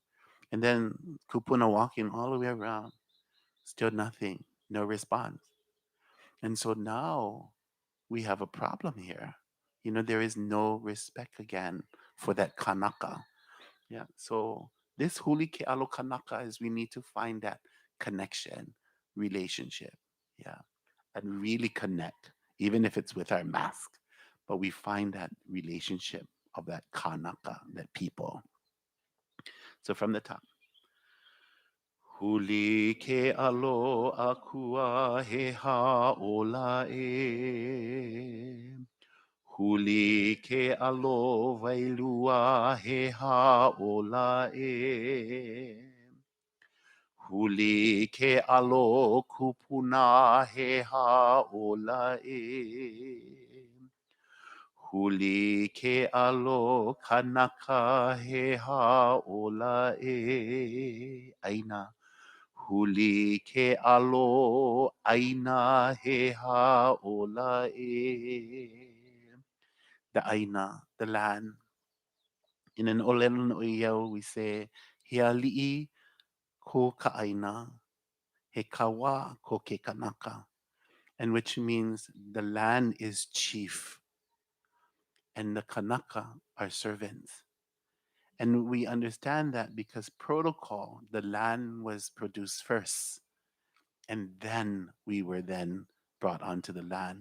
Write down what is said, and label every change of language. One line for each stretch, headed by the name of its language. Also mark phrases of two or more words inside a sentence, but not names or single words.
English: And then kupuna walking all the way around, still nothing, no response. And so now we have a problem here. You know, there is no respect again for that kanaka. Yeah. So this
Hawaiian: huli ke alo kanaka
English: is we need to find that connection, relationship. Yeah. And really connect, even if it's with our mask. But we find that relationship of that kanaka, that people. So from the top.
Hawaiian: Huli ke alo akua he haola e. Huli ke alo vailua he haola e. Huli ke alo kupuna he haola e. Huli ke alo kanaka he haola e. Aina. Huli ke alo aina he haola e.
English: The aina, the land. In an
Hawaiian: olelo no iau,
English: we say,
Hawaiian: he ali'i ko ka aina, he kawa ko ke kanaka.
English: And which means the land is chief and the kanaka are servants. And we understand that because protocol, the land was produced first, and then we were then brought onto the land.